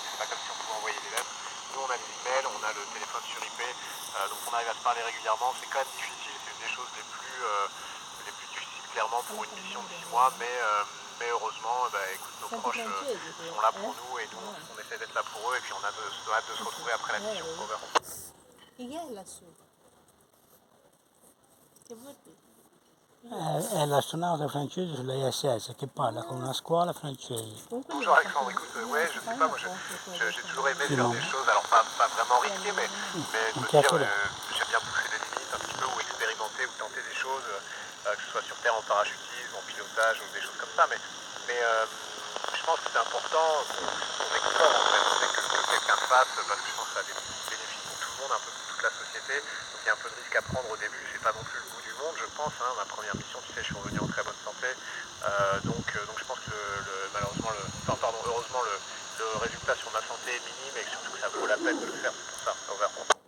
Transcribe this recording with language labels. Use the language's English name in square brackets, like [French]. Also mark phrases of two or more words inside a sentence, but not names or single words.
[French] C'est pas comme si on pouvait envoyer des lettres. Nous, on a les emails, on a le téléphone sur IP, donc on arrive à se parler régulièrement. C'est quand même difficile, c'est une des choses les plus difficiles clairement pour une mission de 6 mois, mais heureusement, écoute, nos proches sont là pour nous et nous, on essaie d'être là pour eux et puis on a hâte de se retrouver après la mission. On verra. [Italian] È l'astronauta francese sulla ISS che parla con una scuola francese. [French] Bonjour Alexandre, écoute, ouais, je sais pas, moi j'ai toujours aimé faire des choses, alors pas vraiment risquées, mais de me dire, j'aime bien pousser des limites un petit peu, ou expérimenter, ou tenter des choses, que ce soit sur Terre en parachutisme, en pilotage, ou des choses comme ça, mais je pense que c'est important qu'on explore en fait, dès que quelqu'un le fasse, parce que je pense que ça a des bénéfices pour tout le monde, un peu pour toute la société, donc il y a un peu de risque à prendre au début, c'est pas non plus le bout du monde, je pense, hein, ma première mission, tu sais, je suis revenu en très bonne santé, donc je pense que heureusement le résultat sur ma santé est minime et surtout que ça vaut la peine de le faire, c'est pour ça, on verra.